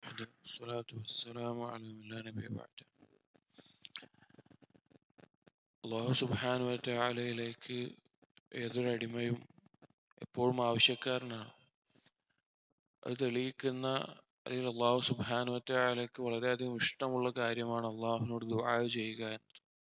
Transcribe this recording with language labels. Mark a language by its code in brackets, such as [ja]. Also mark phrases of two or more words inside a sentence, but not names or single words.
[ar] الله والصلاة والسلام على من لا نبي بعده. [ml] അള്ളാഹു [ar] سبحانه و [ml] തആലയിലേക്ക് ഏതൊരടിമയും എപ്പോഴും ആവശ്യക്കാരനാണ്. അത് തെളിയിക്കുന്ന അല്ലെങ്കിൽ അള്ളാഹു [ar] سبحانه و [ml] തആലയ്ക്ക് വളരെയധികം ഇഷ്ടമുള്ള കാര്യമാണ് അള്ളാഹുവിനോട് ദുആ ചെയ്യുക എന്നത്.